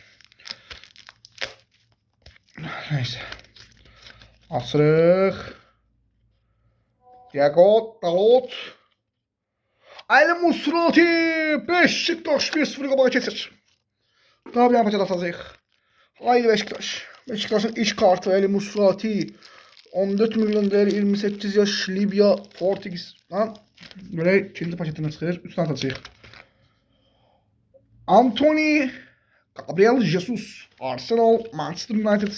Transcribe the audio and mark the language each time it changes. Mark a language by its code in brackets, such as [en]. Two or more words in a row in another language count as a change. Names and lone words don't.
[az] Neyse. Açırıq. Diego Dalot. Ali Musrati. Beşiktaş 1-0 qabağa keçir. Daha bir yapacaq atacaq. [tr] Haydi Beşiktaş. Beşiktaş'ın iç kartı Ali Musrati. 14 milyon değer, 28 yaş, Libya, Portekiz. Lan böyle ikinci paketinden çıxır. 3 tane atacaq. Anthony, Gabriel Jesus, Arsenal, Manchester United.